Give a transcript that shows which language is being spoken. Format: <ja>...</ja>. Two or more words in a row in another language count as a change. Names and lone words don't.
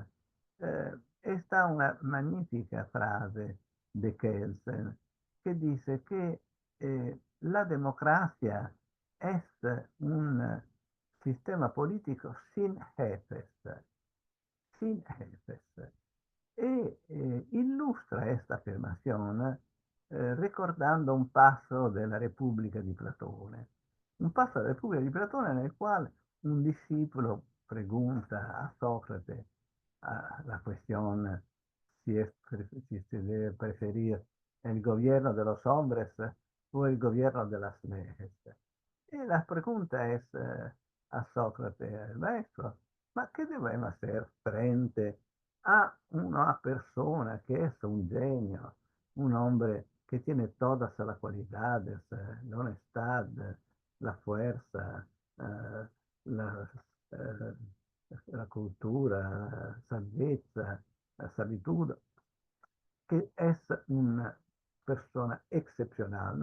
<es>Está una magnífica frase de Kelsen que dice que la democracia es un sistema político sin jefes, sin jefes.</es> <it>E illustra esta affermazione ricordando un passo della Repubblica di Platone. Un passo della Repubblica di Platone nel quale un discepolo</it> <es>pregunta a Sócrates la cuestión si se debe preferir el gobierno de los hombres o el gobierno de las leyes. Y la pregunta es a Sócrates, el maestro, ¿ma qué debemos hacer frente a una persona que es un genio, un hombre que tiene todas las cualidades, la honestidad, la fuerza, eh, la, eh, la cultura,</es> <it>la saggezza,</it> <es>la sabiduría, que es una persona excepcional?</es>